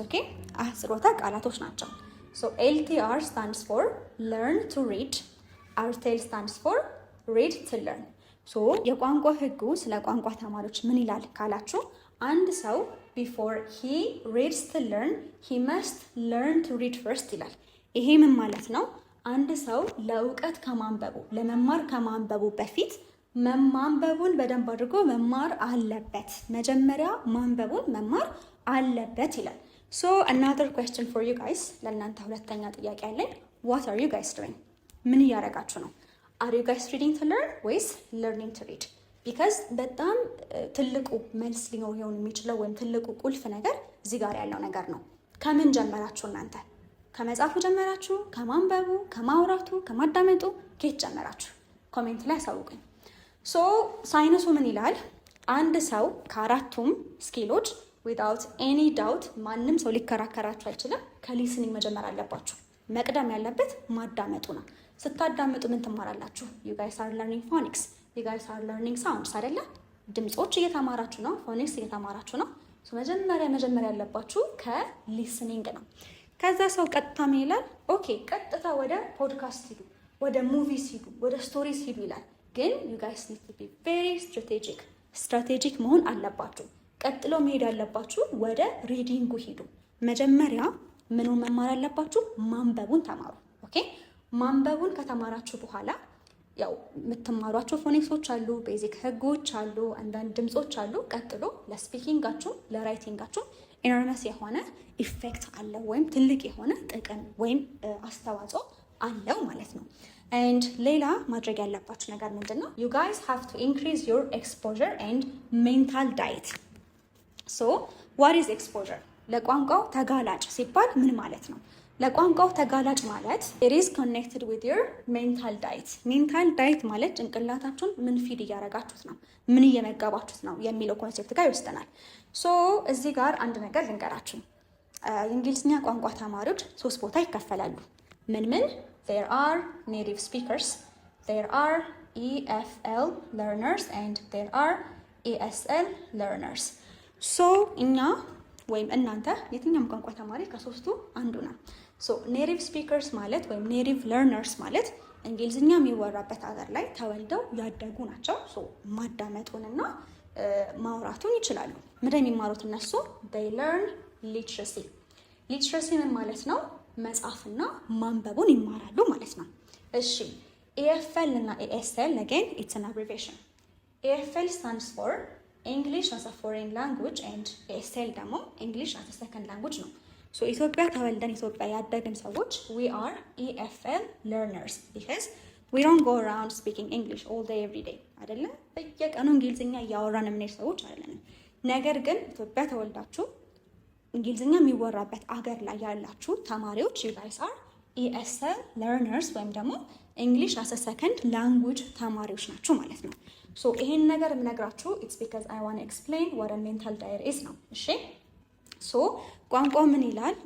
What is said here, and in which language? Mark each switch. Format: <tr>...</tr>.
<en>okay</en> <am>አህጽሮተ ቃላቶች ናቸው።</am> <en>so LTR stands for learn to read, RTL stands for read to learn.</en> <am>so የቋንቋ ህጉ ስለ ቋንቋ ተማሪዎች ምን ይላል ካላችሁ አንድ ሰው</am> <en>before he reads to learn he must learn to read first</en> <am>ይላል። ይሄ ምን ማለት ነው? አንድ ሰው ለእውቀት ከማንበቡ ለመማር ከማንበቡ በፊት ማንበቡን በደንብ አድርጎ መማር አለበት። መጀመሪያ ማንበቡን መማር አለበት ይላል።</am> <en>so another question for you guys</en> <am>ለእናንተ ሁለተኛ ጥያቄ አለኝ።</am> <en>what are you guys doing?</en> <am>ምን እያደረጋችሁ ነው?</am> <en>are you guys reading to learn</en> <am>ወይስ</am> <en>learning to read?</en> <am>ቢካዝ በጣም ትልቁ መልስ ሊኖር ይሆን የሚችለው ወይም ትልቁ ቁልፍ ነገር እዚህ ጋር ያለው ነገር ነው። ከምን ጀመራችሁ እናንተ? ከመጻፉ ጀመራችሁ? ከማንበቡ፣ ከማውራቱ፣ ከማዳመጡ ከየት ጀመራችሁ? ኮሜንት ላይ አሳውቁኝ። ሶ ሳይንሱ ምን ይላል? አንድ ሰው ከአራቱም ስኪሎች</am> <en>ዊዛውት ኤኒ ዳውት</en> <am>ማንም ሰው ሊከራከራችሁ አይችልም። ከሊስኒንግ መጀመር አለባችሁ። መቅደም ያለበት ማዳመጡ ነው። ስታዳመጡ ምን ትማራላችሁ?</am> <en>you guys are learning phonics, you guys are learning sounds</en> <am>አይደለ? ድምጾች እየተማራችሁ ነው፣ ፎኒክስ እየተማራችሁ ነው። መጀመሪያ ያለባችሁ ከሊስኒንግ ነው። ከዛ ሰው ቀጥታ ምን ይላል? ኦኬ ቀጥታ ወደ ፖድካስት ሂዱ፣ ወደ ሙቪስ ሂዱ፣ ወደ ስቶሪስ ሂዱ ይላል። ግን</am> <en>you guys need to be very ስትራቴጂክ</en> <am>መሆን አለባችሁ። ቀጥሎ መሄድ ያለባችሁ ወደ ሪዲንጉ ሂዱ። መጀመሪያ ምኑን መማር አለባችሁ? ማንበቡን ተማሩ። ኦኬ ማንበቡን ከተማራችሁ በኋላ ያው የምትማሯቸው ፎኔክሶች አሉ፣ ቤዚክ ህጎች አሉ፣ አንዳንድ ድምጾች አሉ። ቀጥሎ ለስፒኪንጋችሁ ለራይቲንጋችሁ ኢነርመስ የሆነ ኢፌክት አለው ወይም ትልቅ የሆነ ጥቅም ወይም አስተዋጽኦ አለው ማለት ነው። ኤንድ ሌላ ማድረግ ያለባችሁ ነገር ምንድን ነው?</am> <en>you guys have to increase your exposure and mental diet. so what is exposure?</en> <am>ለቋንቋው ተጋላጭ ሲባል ምን ማለት ነው? ለቋንቋው ተጋላጭ ማለት</am> <en>it is connected with your mental diet.</en> <am>mental diet ማለት ጭንቅላታችሁን ምን ፊድ እያደረጋችሁት ነው፣ ምን እየመገባችሁት ነው የሚለው ኮንሴፕት ጋር ይወስደናል። ሶ እዚህ ጋር አንድ ነገር ልንገራችሁ። የእንግሊዝኛ ቋንቋ ተማሪዎች 3 ቦታ ይከፈላሉ። ምን?</am> <en>there are native speakers, there are EFL learners and there are ESL learners.</en> <am>so እኛ ወይም እናንተ የትኛውም ቋንቋ ተማሪ ከሶስቱ አንዱ ነው። ሶ ኔቲቭ ስፒከርስ ማለት ወይም ኔቲቭ ለርነርስ ማለት እንግሊዝኛ የሚወራበት ሀገር ላይ ተወልደው ያደጉ ናቸው። ሶ ማዳመጡንና ማውራቱን ይችላሉ። ምንድን የሚማሩት እነሱ?</am> <en>they learn literacy.</en> <am>ሊትረሲ ምን ማለት ነው? መጻፍና ማንበቡን ይማራሉ ማለት ነው። እሺ EFL እና ESL</am> <en>again it's an abbreviation. EFL stands for English as a foreign language and ESL</en> <am>ደግሞ</am> <en>English as a second language</en> <am>ነው። ሶ ኢትዮጵያ ተወልደን ኢትዮጵያ ያደግን ሰዎች</am> <en>we are EFL learners because we don't go around speaking English all day every day</en> <am>አይደለ? በየቀኑ እንግሊዝኛ እያወራን የምንሄድ ሰዎች አይደለንም። ነገር ግን ኢትዮጵያ ተወልዳችሁ እንግሊዝኛ የሚወራበት አገር ላይ ያላችሁ ተማሪዎች</am> <en>you guys are ESL learners</en> <am>ወይም ደግሞ</am> <en>English as a second language</en> <am>ተማሪዎች ናችሁ ማለት ነው። ሶ ይሄን ነገር የምነግራችሁ</am> <en>it's because I want to explain what a mental diet is</en> <am>ነው። እሺ ሶ ቋንቋው ምን ይላል?</am>